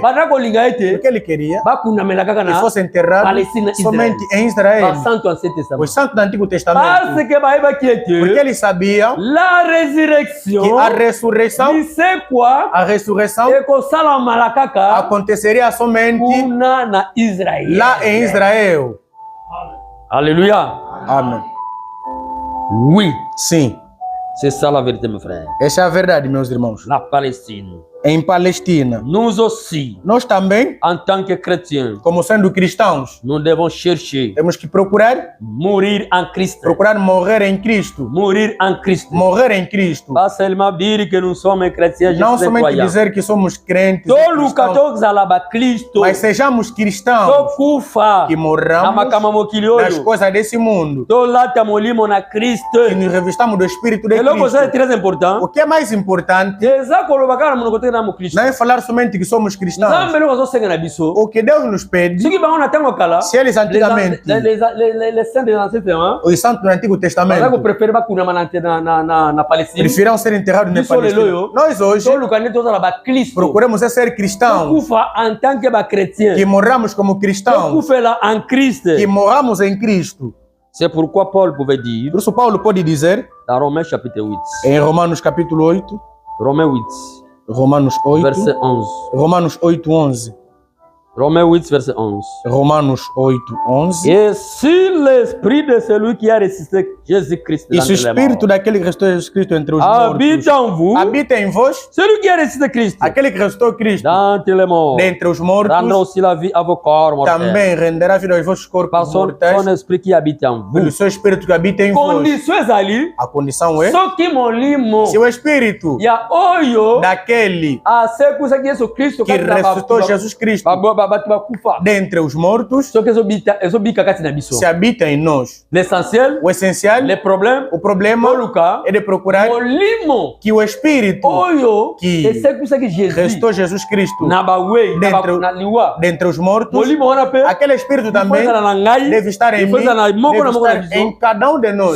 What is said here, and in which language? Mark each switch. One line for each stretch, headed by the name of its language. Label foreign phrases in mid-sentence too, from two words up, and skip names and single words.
Portuguese: Porque ele queria que fosse enterrado somente em Israel, os santos do Antigo Testamento. Porque eles sabiam que a ressurreição aconteceria somente lá em Israel. Aleluia. Amém.
French: Oui.
Portuguese: Sim.
French: C'est ça la vérité, mes frères.
Portuguese: Essa é a verdade, meus irmãos. Na Palestina. Em Palestina.
French: Nous aussi.
Portuguese: Nós também,
French: en tant que chrétiens,
Portuguese: como sendo cristãos,
French: nous devons chercher.
Portuguese: Temos que procurar
French: mourir en Christ.
Portuguese: Procurar morrer em Cristo.
French: Mourir en Christ.
Portuguese: Morrer em Cristo.
French: Pas seulement dire que nous sommes chrétiens.
Portuguese: Não somente dizer que somos crentes. Mas sejamos cristãos. Que morramos nas coisas desse mundo. Que nos revistamos do Espírito de Cristo.
French: É très important.
Portuguese: O que é mais importante não é falar somente que somos cristãos. O que Deus nos pede, se eles antigamente, os santos do Antigo Testamento, preferiam ser enterrados na Palestina. Nós hoje procuramos ser cristãos, que morramos como cristãos, que morramos em Cristo.
French: C'est pourquoi Paul pouvait dire,
Portuguese: por isso Paulo pode dizer,
French: dans Romains chapitre 8,
Portuguese: em Romanos capítulo 8,
French: Romains 8,
Portuguese: Romanos 8,
French: verset 11.
Portuguese: Romanos 8, 11.
French: Romains 8, verset 11.
Portuguese: Romanos 8, 11.
French: Et si l'esprit de celui qui a ressuscité Jésus-Christ
Portuguese: e se o espírito daquele que ressuscitou Jesus Cristo entre os mortos habita em vós,
French: celui qui a ressuscité Christ,
Portuguese: aquele que ressuscitou Cristo
French: d'entre les morts,
Portuguese: dentre os mortos,
French: rendra aussi la vie à vos corps mortels.
Portuguese: Também renderá vida aos vossos corpos
French: par son esprit qui habite en vous.
Portuguese: Pelo seu espírito que habita em vós. A condição é, se o espírito daquele que ressuscitou Jesus Cristo dentre os mortos se habita em nós, o essencial, o problema é de procurar que o espírito que ressuscitou Jesus Cristo dentre os mortos, aquele espírito também deve estar em mim, deve estar em cada um de nós.